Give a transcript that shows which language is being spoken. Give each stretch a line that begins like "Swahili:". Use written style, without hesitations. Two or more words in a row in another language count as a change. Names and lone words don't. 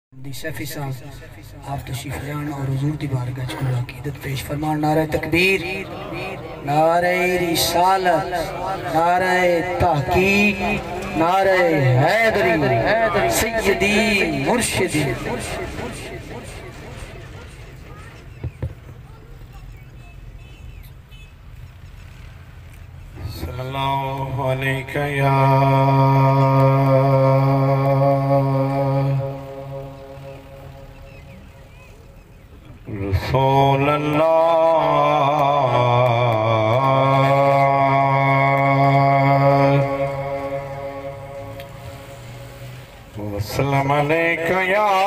Punjabi: سیفی صاحب آپ تشریف لان اور حضور دی بارگاہ چ کوئی عقیدت پیش فرمان.
Urdu: نعرے تکبیر، نعرے رسالت، نعرے تحقیق، نعرے حیدری، سیدی مرشدی.
Arabic: صلى الله عليك يا رسول الله وسلم عليك يا